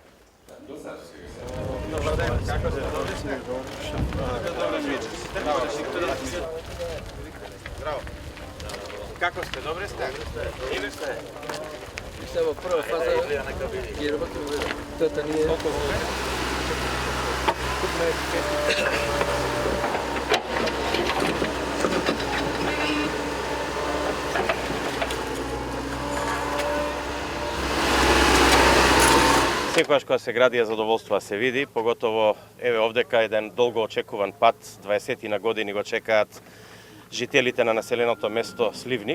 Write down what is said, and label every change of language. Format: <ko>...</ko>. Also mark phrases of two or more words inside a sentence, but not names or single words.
<sr>Dobar dan, kako ste? Dobri ste? Zdravo. Kako ste? Dobri ste? Ili ste? Evo prva faza jer to nije</sr> <mk>Секогаш кога се гради е задоволство да се види, поготово еве овдека еден долго очекуван пат, 20 на години го чекаат жителите на населеното место Сливник.</mk>